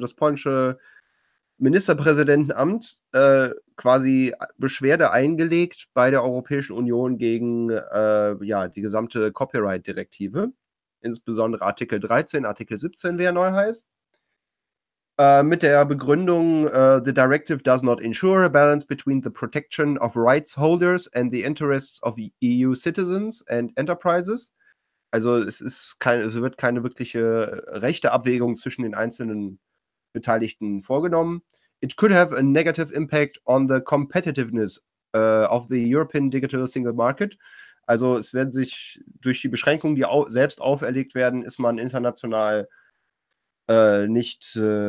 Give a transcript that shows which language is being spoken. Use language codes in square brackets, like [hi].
[de] das polnische Ministerpräsidentenamt quasi Beschwerde eingelegt bei der Europäischen Union gegen die gesamte Copyright-Direktive, insbesondere Artikel 13, Artikel 17, wie er neu heißt, mit der Begründung [en] The Directive does not ensure a balance between the protection of rights holders and the interests of EU citizens and enterprises. [de] Also es wird keine wirkliche Rechteabwägung zwischen den einzelnen Beteiligten vorgenommen. [en] It could have a negative impact on the competitiveness of the European digital single market. [de] Also es werden sich durch die Beschränkungen, die selbst auferlegt werden, ist man international nicht